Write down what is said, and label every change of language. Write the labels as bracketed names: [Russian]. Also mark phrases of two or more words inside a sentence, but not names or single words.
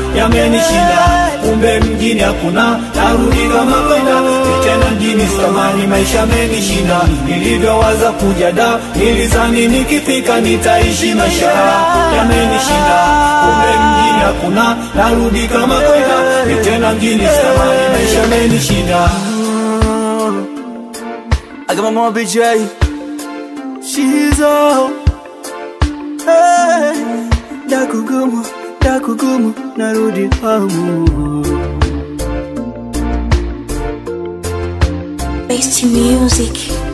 [Swahili] Yamenishinda, kumbe mjini hakuna, narudi kama kwenda, ni tena mjini sitamani, maisha yamenishinda. Nilivyowaza kuja da, nilizani nikifika nitaishi maisha raha. Yamenishinda, kumbe mjini hakuna, narudi kama kwenda, ni tena mjini sitamani, maisha yamenishinda. [English] I got my mom, B J. She's all, [Swahili] hey, dakugumu, dakugumu, narudi kwangu. [English] Best music.